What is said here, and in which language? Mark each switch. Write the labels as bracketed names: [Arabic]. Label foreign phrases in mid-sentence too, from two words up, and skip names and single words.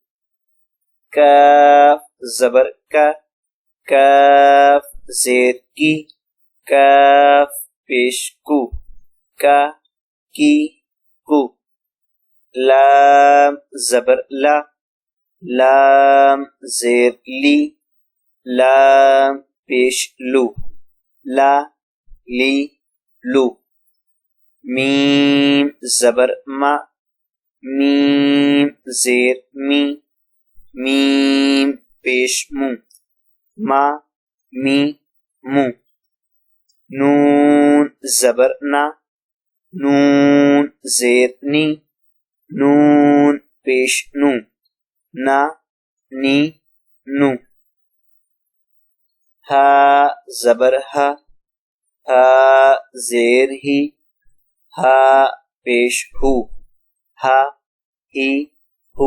[Urdu] کاف زبر کا، کاف زیر کی، کاف پیش کو، کا کی کو۔ لام زبر لا، لام زیر لی، لام پیش لو، لا لی لو۔ میم زبر ما، میم زیر می، میم پیش مو، ما می مو۔ نون زبر نا، نون زیر نی، نون پیش نو، نا نی نو۔ ہا زبر ہا، ہا زیر ہی، ہا پیش ہو، ہا ہی ہو۔